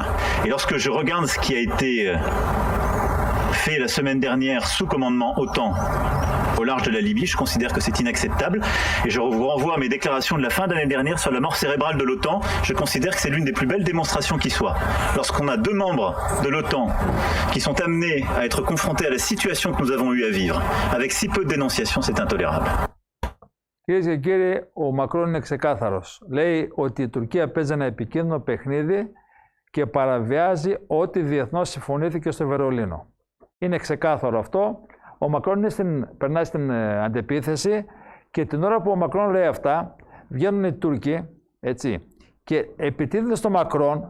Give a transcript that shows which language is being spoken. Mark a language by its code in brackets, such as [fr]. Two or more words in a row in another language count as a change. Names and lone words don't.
[fr] Et lorsque je regarde ce qui a été fait la semaine dernière sous commandement OTAN au large de la Libye, je considère que c'est inacceptable et je vous renvoie à mes déclarations de la fin d'année dernière sur la mort cérébrale de l'OTAN. Je considère que c'est l'une des plus belles démonstrations qui soit. Lorsqu'on a 2 membres de l'OTAN qui sont amenés à être confrontés à la situation que nous avons eu à vivre, avec si peu de dénonciation, c'est intolérable. [el] Κυρίες και κύριοι, ο Μακρόν είναι ξεκάθαρος. Λέει ότι η Τουρκία παίζει ένα επικίνδυνο παιχνίδι και παραβιάζει ό,τι διεθνώς συμφωνήθηκε στο Βερολίνο. Είναι ξεκάθαρο αυτό. Ο Μακρόν περνάει στην αντεπίθεση και την ώρα που ο Μακρόν λέει αυτά, βγαίνουν οι Τούρκοι, έτσι, και επιτίθενται στο Μακρόν.